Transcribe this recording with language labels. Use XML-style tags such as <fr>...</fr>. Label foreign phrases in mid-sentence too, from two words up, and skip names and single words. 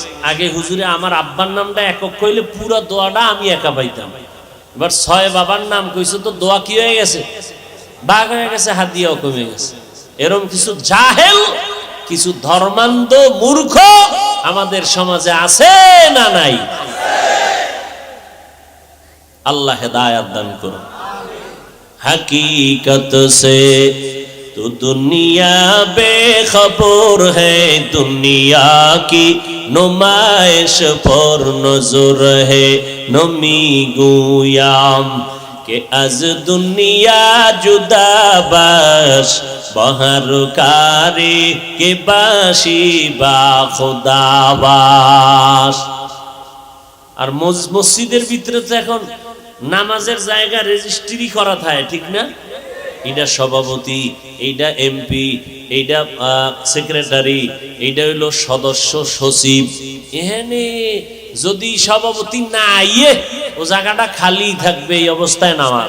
<bn>আগে হুজুরে আমার আব্বার নামটা একক কইলে পুরো দোয়াটা আমি একা পাইতাম, এবার 6 বাবার নাম কইছে তো দোয়া কি হয়ে গেছে, ভাগ হয়ে গেছে, হাদিয়াও কমে গেছে। এরকম কিছু জাহেল, কিছু ধর্মান্ধ মূর্খ আমাদের সমাজে আছে না নাই? আল্লাহ হেদায়েত দান করুন।</bn> <ur>حقیقت سے تو دنیا بے خبر ہے، دنیا کی نمائش پر نظر ہے,</ur> <fa>نمی‌گویم که از دنیا جدا باش به هر کاری که باشی با خدا باش.</fa> <bn>আর মসজিদের ভিতরে তো এখন নামাজের জায়গা রেজিস্ট্রি করা থাকে, ঠিক না? এইটা সভাপতি, এইটা এমপি, এইটা সেক্রেটারি, এইটা হইলো সদস্য সচিব। এখানে যদি সভাপতি না আইয়ে ও জায়গাটা খালি থাকবে, এই অবস্থায় নামাজ।</bn>